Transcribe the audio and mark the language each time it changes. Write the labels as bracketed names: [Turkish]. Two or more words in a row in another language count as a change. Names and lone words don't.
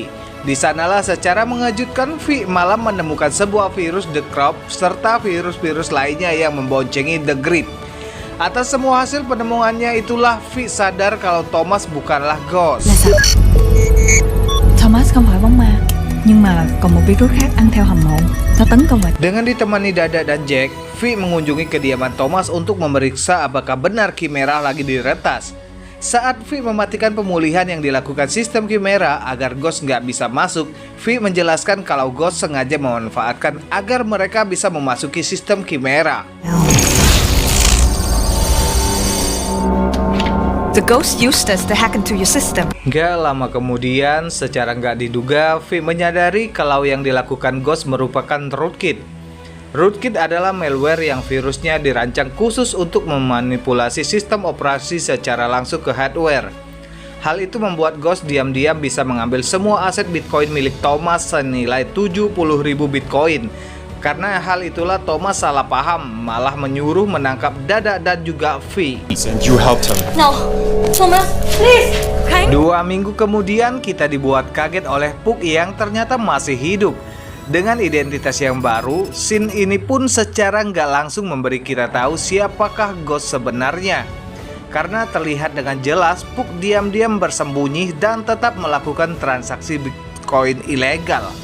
[Indonesian] Di sanalah secara mengejutkan V malah menemukan sebuah virus The Crop serta virus-virus lainnya yang memboncengi The Grip. Atas semua hasil penemuannya itulah V sadar kalau Thomas bukanlah Ghost. [Vietnamese] Thomas không phải bóng ma, nhưng mà còn một virus khác ăn theo hầm mộ. Nó tấn công vào. [Indonesian] Dengan ditemani Dada dan Jack, V mengunjungi kediaman Thomas untuk memeriksa apakah benar Chimera lagi diretas. Saat V mematikan pemulihan yang dilakukan sistem Chimera agar Ghost nggak bisa masuk, V menjelaskan kalau Ghost sengaja memanfaatkan agar mereka bisa memasuki sistem Chimera. [English] The ghost used us to hack into your system. [Indonesian] Gak lama kemudian, secara nggak diduga, V menyadari kalau yang dilakukan Ghost merupakan rootkit. Rootkit adalah malware yang virusnya dirancang khusus untuk memanipulasi sistem operasi secara langsung ke hardware. Hal itu membuat Ghost diam-diam bisa mengambil semua aset Bitcoin milik Thomas senilai 70.000 Bitcoin. Karena hal itulah Thomas salah paham, malah menyuruh menangkap Dada dan juga V. [English] And you helped him. No, Thomas, please. [Indonesian] 2 minggu kemudian kita dibuat kaget oleh Puck yang ternyata masih hidup. Dengan identitas yang baru, scene ini pun secara nggak langsung memberi kita tahu siapakah Ghost sebenarnya. Karena terlihat dengan jelas Puck diam-diam bersembunyi dan tetap melakukan transaksi Bitcoin ilegal.